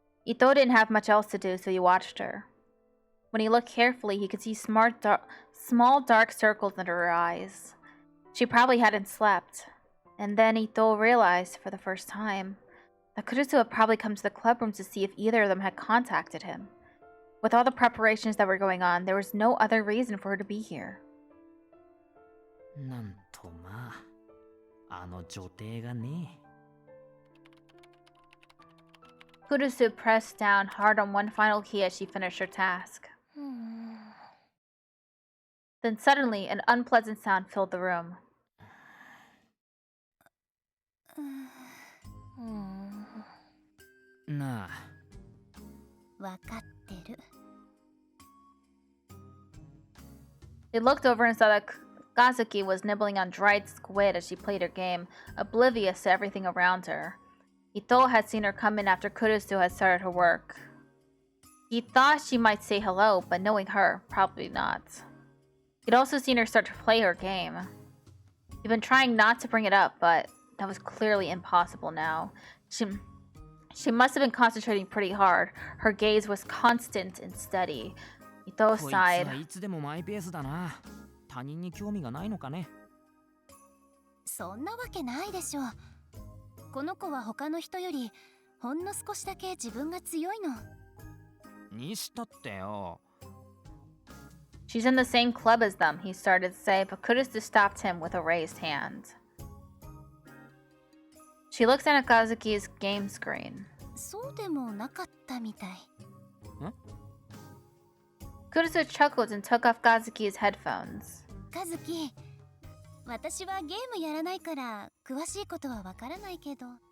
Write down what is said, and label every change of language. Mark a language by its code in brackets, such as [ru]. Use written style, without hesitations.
[en] Ito didn't have much else to do, so he watched her. When he looked carefully, he could see small dark circles under her eyes. She probably hadn't slept. And then Ito realized, for the first time, that Kurusu had probably come to the clubroom to see if either of them had contacted him. With all the preparations that were going on, there was no other reason for her to be here. [ja] なんとまあ、あの女帝がね。 [en] Kurusu pressed down hard on one final key as she finished her task. Then suddenly, an unpleasant sound filled the room. [ja] なあ。わかってる。 [en] They looked over and saw that Kazuki was nibbling on dried squid as she played her game, oblivious to everything around her. Ito had seen her come in after Kurusu had started her work. He thought she might say hello, but knowing her, probably not. He'd also seen her start to play her game. He'd been trying not to bring it up, but that was clearly impossible now. She must have been concentrating pretty hard. Her gaze was constant and steady. Ito [ja] こいつ [en] sighed. [ja] はいつでもマイペースだな。他人に興味がないのかね。そんなわけないでしょ。この子は他の人よりほんの少しだけ自分が強いの。にしたってよ。 [en] She's in the same club as them, he started to say, but Kurusu stopped him with a raised hand. She looks at Kazuki's game screen. [ja] そうでもなかったみたい。 [en] Kurusu chuckled and took off Kazuki's headphones. [ja] カズキ、私はゲームやらないから詳しいことはわからないけど。